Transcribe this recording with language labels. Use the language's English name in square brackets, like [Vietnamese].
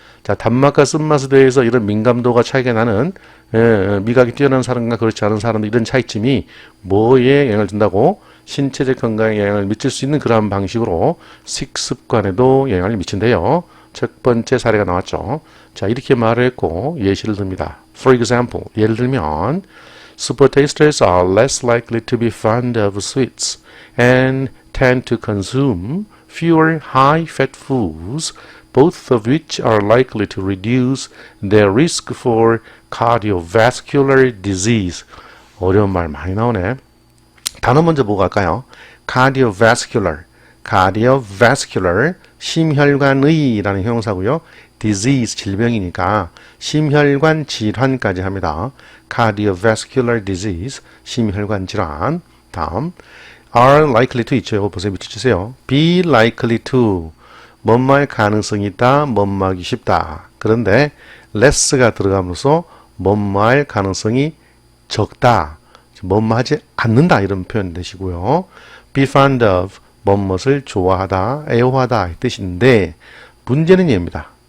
[Korean] 자, 단맛과 쓴맛에 대해서 이런 민감도가 차이가 나는 미각이 뛰어난 사람과 그렇지 않은 사람들 이런 차이점이 뭐에 영향을 준다고? 신체적 건강에 영향을 미칠 수 있는 그러한 방식으로 식습관에도 영향을 미친대요. 첫 번째 사례가 나왔죠. 자, 이렇게 말을 했고 예시를 듭니다. [English] For example, [Korean] 예를 들면 [English] super tasters are less likely to be fond of sweets and tend to consume fewer high-fat foods, both of which are likely to reduce their risk for cardiovascular disease. [Korean] 어려운 말 많이 나오네. 단어 먼저 보고 갈까요? cardiovascular, 심혈관의라는 형용사고요. disease, 질병이니까 심혈관 질환까지 합니다. cardiovascular disease, 심혈관 질환. 다음, [English] are likely to [Korean] 있죠. 이거 보세요. 밑줄치세요. [English] be likely to, [Korean] 뭐뭐할 가능성이 있다, 뭐뭐하기 쉽다. 그런데 less가 들어가면서 뭐뭐할 가능성이 적다, 뭐뭐하지 않는다 이런 표현 되시고요. [English] be fond of, [Korean] 뭐뭇을 좋아하다, 애호하다 이 뜻인데 문제는 얘입니다.